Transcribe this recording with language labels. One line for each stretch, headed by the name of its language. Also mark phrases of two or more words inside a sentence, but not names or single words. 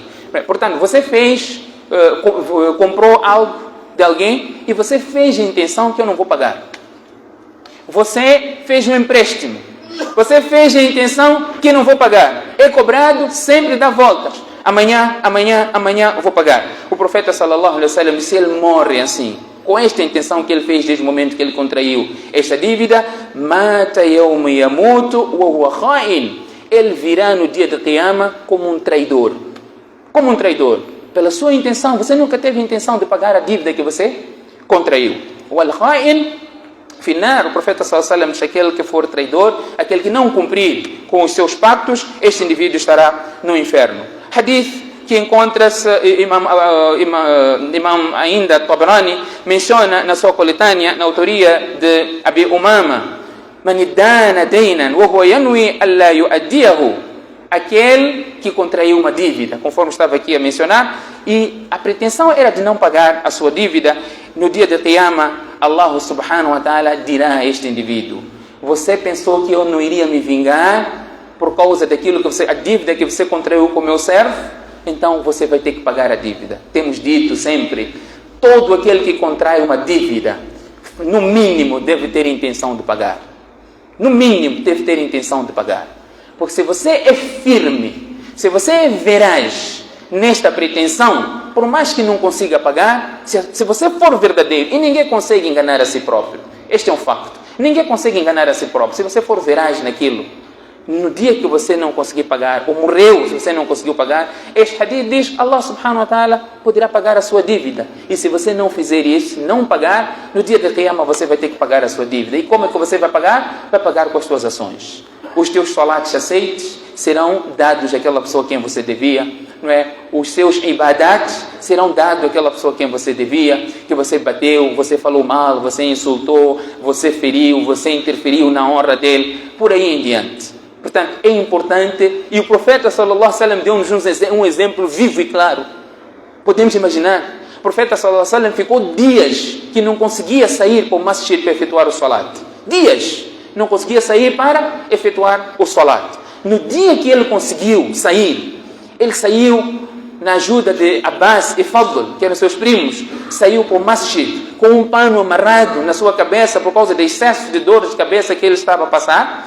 Portuguese: Portanto, você comprou algo de alguém e você fez a intenção que eu não vou pagar. Você fez um empréstimo. Você fez a intenção que não vou pagar. É cobrado, sempre dá voltas. Amanhã eu vou pagar. O profeta
Arabic: صلى الله عليه وسلم
Portuguese: disse: ele morre assim, com esta intenção que ele fez desde o momento que ele contraiu esta dívida.
Arabic: مات يوم يموت وهو خائن.
Portuguese: Ele virá no dia de Qiyama como um traidor. Pela sua intenção, você nunca teve intenção de pagar a dívida que você contraiu.
Arabic: والخائن في النار.
Portuguese: O profeta
Arabic: صلى الله عليه وسلم
Portuguese: diz: aquele que for traidor, aquele que não cumprir com os seus pactos, este indivíduo estará no inferno. Hadith que encontra-se, Imam ainda Tabarani menciona na sua coletânea, na autoria de Abi Umama:
Arabic: من ادان دينا وهو ينوي أن لا يؤديه.
Portuguese: Aquele que contraiu uma dívida, conforme estava aqui a mencionar, e a pretensão era de não pagar a sua dívida. No dia de Qiyama, Allah
Arabic: سبحانه وتعالى
Portuguese: dirá a este indivíduo: você pensou que eu não iria me vingar por causa daquilo que a dívida que você contraiu com o meu servo? então você vai ter que pagar a dívida. Temos dito sempre, todo aquele que contrai uma dívida, no mínimo deve ter intenção de pagar. No mínimo deve ter intenção de pagar. Porque se você é firme, se você é veraz nesta pretensão, por mais que não consiga pagar, se você for verdadeiro, e ninguém consegue enganar a si próprio, este é um facto, ninguém consegue enganar a si próprio, se você for veraz naquilo, no dia que você não conseguir pagar, ou morreu se você não conseguiu pagar, este hadith diz, Allah
Arabic: سبحانه وتعالى
Portuguese: poderá pagar a sua dívida. E se você não fizer isso, não pagar, no dia da Qiyamah você vai ter que pagar a sua dívida. E como é que você vai pagar? Vai pagar com as suas ações. Os teus salatos aceites serão dados àquela pessoa a quem você devia, não é? Os seus ibadats serão dados àquela pessoa a quem você devia, que você bateu, você falou mal, você insultou, você feriu, você interferiu na honra dele, por aí em diante. Portanto, é importante, e o profeta
Arabic: صلى الله عليه وسلم
Portuguese: deu-nos um exemplo vivo e claro. Podemos imaginar, o profeta
Arabic: صلى الله عليه وسلم
Portuguese: ficou dias que não conseguia sair para o masjid para efetuar o salat. Dias não conseguia sair para efetuar o salat. No dia que ele conseguiu sair, ele saiu na ajuda de Abbas e Fadl, que eram seus primos, saiu para o masjid com um pano amarrado na sua cabeça por causa do excesso de dor de cabeça que ele estava a passar.